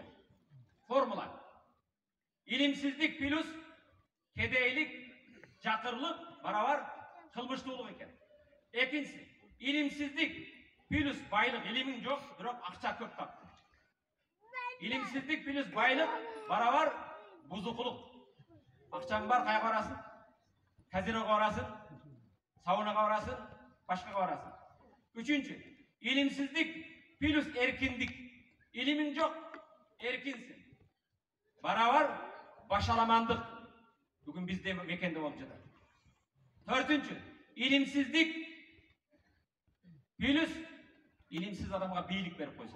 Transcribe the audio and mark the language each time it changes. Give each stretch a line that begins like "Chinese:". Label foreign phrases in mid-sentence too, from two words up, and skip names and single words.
Kyrgyz: Формула. İlimsizlik плюс кедейлик, жакырлык барабар кылмыштуулук экен. Экинчиси, илимсиздик плюс байлык, илимиң жок, бирок акча көп таптың. İlimsizlik плюс байлык барабар бузукулук. Акчаң бар, кайга барасың? Казиноға барасың, саунаға барасың, башкага барасың. Үчүнчү, илимсиздик плюс эркиндик. Илимиң жок, эркинсиң. Барабар башаламандык. Бүгүн бизде мекенде болуп жатат. Төртүнчү, илимсиздик плюс илимсиз адамга бийлик берип койсоң.